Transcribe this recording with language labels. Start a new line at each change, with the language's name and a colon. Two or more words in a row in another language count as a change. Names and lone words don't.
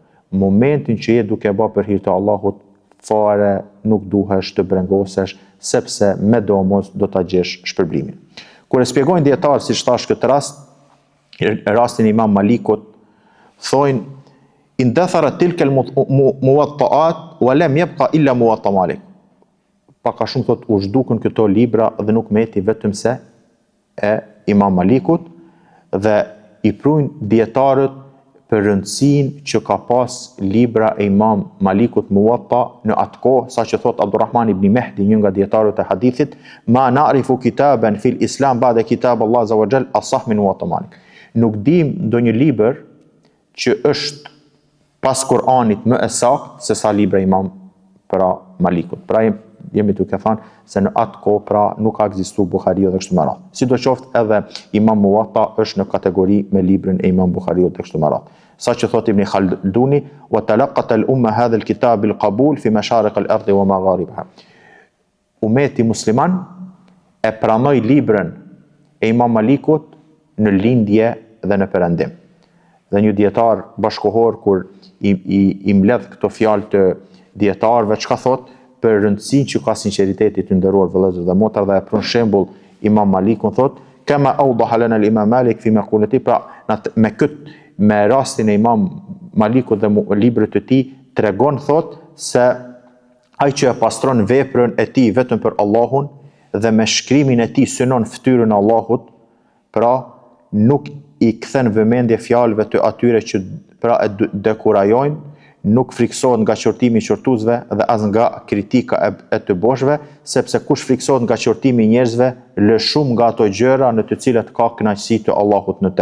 Albanian: Momentin që je duke e bë për hir të Allahut, fare nuk duhesh të brengosesh, sepse me domos do ta gjesh shpërblimin. Kur e shpjegojnë dietar, siç thash këtë rastin e Imam Malikut, thonë
Arabic: اندثرت تلك الموطآت ولم يبق إلا موطأ مالك.
Albanian: Pak a shumë thot u zhdukën këto libra dhe nuk meti vetëm se e Imam Malikut, dhe i prujnë dietarët për rëndësinë që ka pas libra e Imam Malikut Muwatta në atë kohë, sa që thot Abdurrahman ibn Mehdi, një nga dietarët e hadithit,
Arabic: ما نعرف كتابا في الإسلام بعد كتاب الله عز وجل أصح من موطأ مالك.
Albanian: Nuk dim ndonjë libër që është pas Kur'anit më e saktë se sa libra Imam Malikut. Pra jemi duke thënë se në atë kohë pra nuk ka ekzistuar Buhariu dhe kështu me radhë. Sidoqoftë edhe Imam Muwatta është në kategori me librin e Imam Buhariut dhe kështu me radhë. Sa që thot
Arabic: Ibn Khalduni, وتلقت الأمة هذا الكتاب بالقبول في مشارق الأرض ومغاربها.
Albanian: Ummeti musliman e pranoi librin e Imam Malikut në lindje dhe në perëndim. Dhe një dietar bashkohor kur i mbledh këto fjalë të dietarëve, çka thot për rëndësinë që ka sinqeriteti të nderuar vëllezër dhe motra, dhe e pron shembull Imam Malikun, thot
Arabic: كما أوضح لنا الإمام مالك في مقولته,
Albanian: pra me rastin e Imam Malikut dhe librit të tij tregon, thot, se ai që e pastron veprën e tij vetëm për Allahun dhe me shkrimin e tij synon fytyrën e Allahut, pra nuk i kthen vëmendje fjalëve të atyre që pra e dekurajojnë, nuk friksohet nga qortimi i qortuesve dhe as nga kritika e të boshve, sepse kush friksohet nga qortimi i njerëzve, lë shumë nga ato gjëra në të cilat ka kënaqësi të Allahut në të.